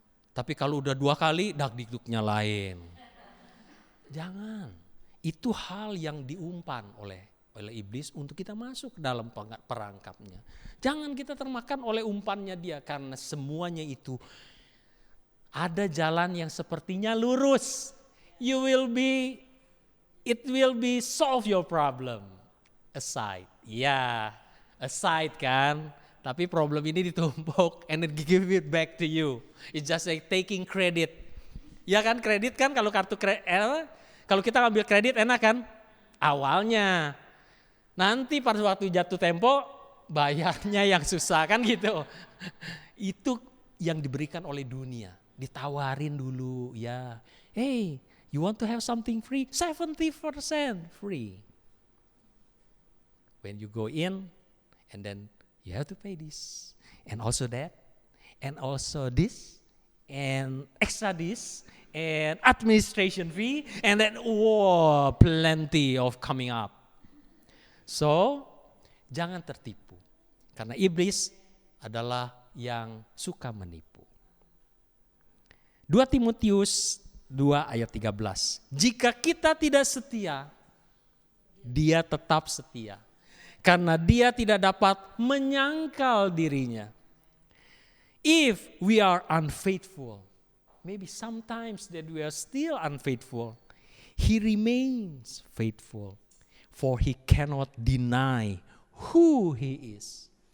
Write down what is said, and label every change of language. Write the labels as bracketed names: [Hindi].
[Indonesian] Tapi kalau udah 2 kali dakdikduknya lain. Jangan. Itu hal yang diumpan oleh iblis untuk kita masuk ke dalam perangkapnya. Jangan kita termakan oleh umpannya dia. Karena semuanya itu ada jalan yang sepertinya lurus. [English] It will be solve your problem. Aside. [Indonesian] Ya, aside kan. Tapi problem ini ditumpuk [English] and it give it back to you. It's just like taking credit. [Indonesian] Ya kan kredit kan kalau kalau kita ngambil kredit enak kan? Awalnya. Nanti pada waktu jatuh tempo bayarnya yang susah kan gitu. Itu yang diberikan oleh dunia. Ditawarin dulu ya. [English] Hey, you want to have something free? 70% free. When you go in and then you have to pay this and also that and also this and extra this and administration fee and then plenty of coming up. [Indonesian] So jangan tertipu karena iblis adalah yang suka menipu. 2 Timotius 2 ayat 13. Jika kita tidak setia, dia tetap setia. Karena dia tidak dapat menyangkal dirinya. [English] If we are unfaithful, maybe sometimes that we are still unfaithful, He remains faithful, for He cannot deny who He is.